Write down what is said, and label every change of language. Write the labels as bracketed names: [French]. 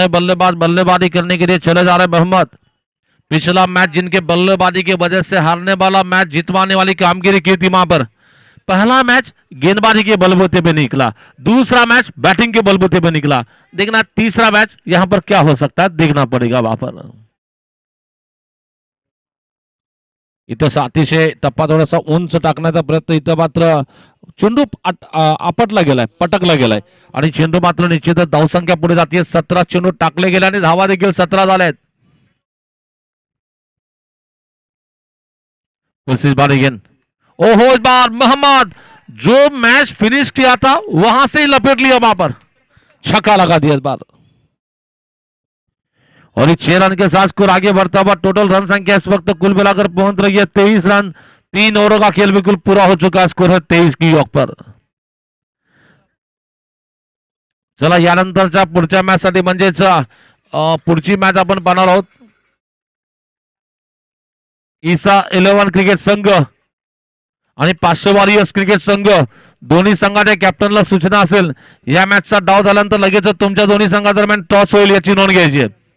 [Hindi] नए बल्लेबाज बल्लेबाजी करने के लिए चले जा रहे मोहम्मद। पिछला मैच जिनके बल्लेबाजी की वजह से हारने वाला मैच जितवाने वाली कामगिरी की थी वहां पर, पहला मैच गेंदबाजी के बलबूते पे निकला, दूसरा मैच बैटिंग के बलबूते पे निकला। देखना तीसरा मैच यहां पर क्या हो सकता है, देखना पड़ेगा वहां पर। [Marathi] इथं अतिशय टप्पा थोडासा उंच टाकण्याचा प्रयत्न, इथं मात्र चेंडू आपटला गेलाय, पटकला गेलाय आणि चेंडू मात्र निश्चितच धावसंख्या पुढे जाते। 17 चेंडू टाकले गेले आणि धावा देखील 17 झाल्या आहेत। [Hindi] ओहो इस बार मोहम्मद जो मैच फिनिश किया था वहां से ही लपेट लिया, वहां पर छक्का लगा दिया इस बार और इस 6 रन के साथ स्कोर आगे बढ़ता हुआ। टोटल रन संख्या इस वक्त कुल मिलाकर पहुंच रही है 23 रन। 3 ओवरों का खेल बिल्कुल पूरा हो चुका है, स्कोर है 23 की योग पर। [Marathi] चला यानंतरच्या पुढच्या मॅच साठी म्हणजेच पुढची मॅच आपण पाहणार आहोत ईसा 11 क्रिकेट संघ आणि 500 वॉरियर्स क्रिकेट संघ। दोन्ही संघाच्या कॅप्टनला सूचना असेल या मॅचचा डाव झाल्यानंतर लगेच तुमच्या दोन्ही संघादरम्यान टॉस होईल याची नोंद घ्यायची आहे।